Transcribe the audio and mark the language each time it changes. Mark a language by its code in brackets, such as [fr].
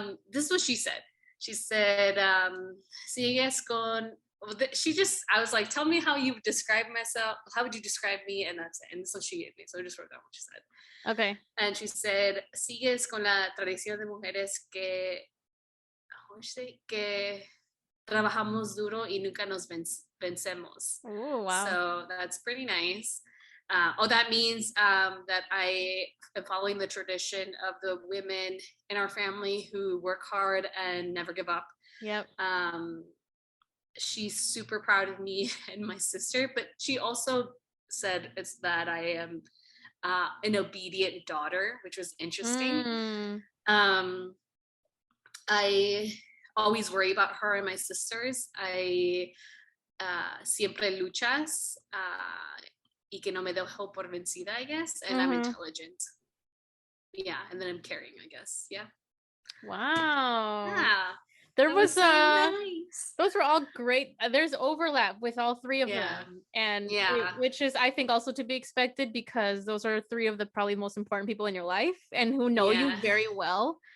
[en] This is what she said. She said, [es] sigues con... [en] I was like, tell me how you describe myself. How would you describe me? And that's it. And so she gave me. So I just wrote down what she said. Okay. And she said, [es] sigues con la tradición de mujeres que... [en] How would you say? [es] Que trabajamos duro y nunca nos vencemos. [en] Oh, wow. So that's pretty nice. That means that I am following the tradition of the women in our family who work hard and never give up. Yep. She's super proud of me and my sister, but she also said it's that I am an obedient daughter, which was interesting. I always worry about her and my sisters. [es] I siempre luchas y que no me dejo por vencida, [en] I guess. And I'm intelligent. Yeah, and then I'm caring, I guess. Yeah. Wow. Yeah. There was so nice. Those were all great. There's overlap with all three of them, and which is, I think, also to be expected because those are three of the probably most important people in your life and who know you very well.